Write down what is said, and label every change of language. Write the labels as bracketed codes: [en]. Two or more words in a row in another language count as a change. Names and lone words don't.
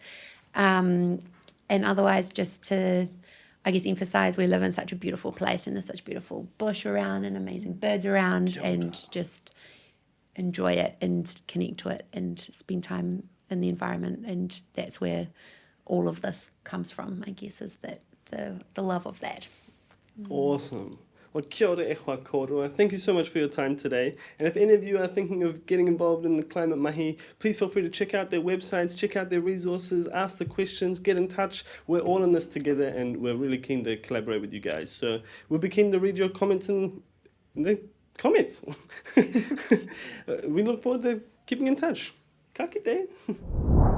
[en] And otherwise, just to, I guess, emphasise we live in such a beautiful place and there's such beautiful bush around and amazing birds around, and just enjoy it and connect to it and spend time in the environment. And that's where all of this comes from, I guess, is that the love of that. Awesome. Well, [mi] kia ora e hoa kōrua. [en] Thank you so much for your time today. And if any of you are thinking of getting involved in the climate mahi, please feel free to check out their websites, check out their resources, ask the questions, get in touch. We're all in this together, and we're really keen to collaborate with you guys. So we'll be keen to read your comments in the comments. We look forward to keeping in touch. [mi] Ka kite.